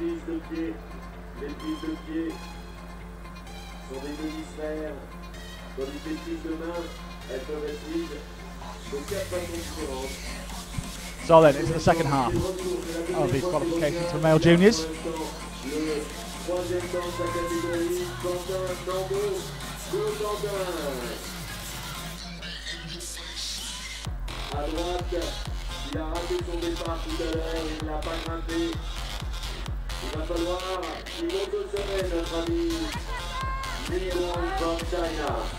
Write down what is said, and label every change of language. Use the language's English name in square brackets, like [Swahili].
[French] Les prises de pied sont des demi-sphères. Dans les prises de main, elles peuvent être prises de 4 façons différentes. [English] So then, into the second half of these qualifications for male juniors. [French] Le troisième temps de sa catégorie, Quentin Tambo. [English] Go Quentin. [French] À droite, il a raté son départ tout à l'heure, il n'a pas grimpé. Il va falloir qu'il monte au sommet, notre ami Li Gong [English] from China.